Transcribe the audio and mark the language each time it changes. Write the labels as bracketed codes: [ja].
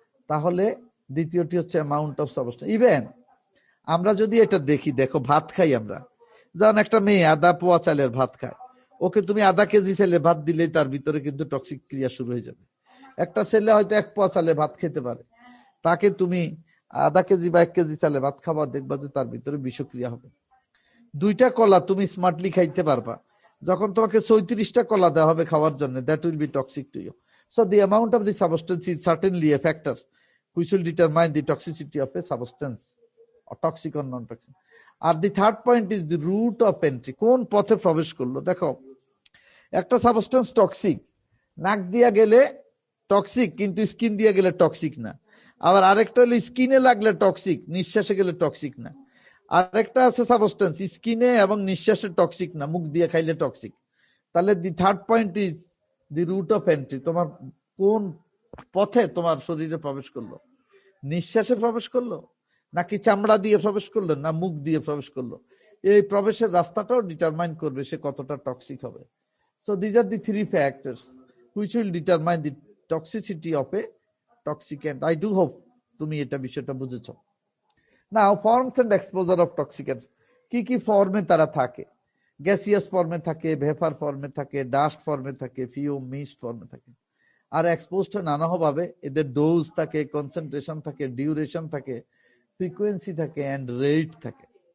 [bn] তাহলে দ্বিতীয়টি হচ্ছে অ্যামাউন্ট অফ সাবস্টেন্স। ইভেন আমরা যদি এটা দেখি, দেখো ভাত খাই আমরা, যেমন একটা মেয়ে আধা পোয়া চালের ভাত খায়, ওকে তুমি আধা কেজি চালের ভাত দিলেই তার ভিতরে কিন্তু টক্সিক ক্রিয়া শুরু হয়ে যাবে। একটা ছেলে হয়তো 1 পোয়া চালে ভাত খেতে পারে, তাকে তুমি আধা কেজি বা 1 কেজি চালে ভাত খাওয়া, দেখবা যে তার ভিতরে বিষক্রিয়া হবে। 2টা কলা তুমি স্মার্টলি খাইতে পারবা, যখন তোমাকে 34টা কলা দেওয়া হবে খাওয়ার জন্য, [en] That will be toxic to you. So the amount of the substance is certainly a factor which will determine the toxicity of a substance, or toxic or non-toxic. আর the third point is the route of entry, [bn] কোন পথে প্রবেশ করলো। দেখো একটা substance toxic, নাক দিয়া গেলে toxic কিন্তু স্কিন দিয়ে গেলে টক্সিক না। আবার আরেকটা হলো স্কিনে লাগলে টক্সিক, নিঃশ্বাসে গেলে টক্সিক না। আরেকটা আছে সাবস্টেন্স স্কিনে এবং নিঃশ্বাসে টক্সিক না, মুখ দিয়ে খাইলে টক্সিক। তাহলে [en] the third point is the route of entry, [bn] তোমার কোন পথে তোমার শরীরে প্রবেশ করলো, নিঃশ্বাসে প্রবেশ করলো নাকি চামড়া দিয়ে প্রবেশ করলো না মুখ দিয়ে প্রবেশ করলো। এই প্রবেশের রাস্তাটাও ডিটারমাইন করবে সে কতটা টক্সিক হবে। [en] So these are the three factors which will determine the toxicity of a toxicant. I do hope [bn] তুমি এটা বিষয়টা বুঝেছো। [en] Now forms and exposure of toxicants, [bn] কি কি ফর্মে তারা থাকে, গ্যাসিয়াস ফর্মে থাকে, ভেপার ফর্মে থাকে, ডাস্ট ফর্মে থাকে, ফিউম মিস্ট ফর্মে থাকে। আর এক্সপোজড নানাভাবে, এদের ডোজ থাকে, কনসেন্ট্রেশন থাকে, ডিউরেশন থাকে, ফ্রিকোয়েন্সি থাকে এন্ড রেট থাকে।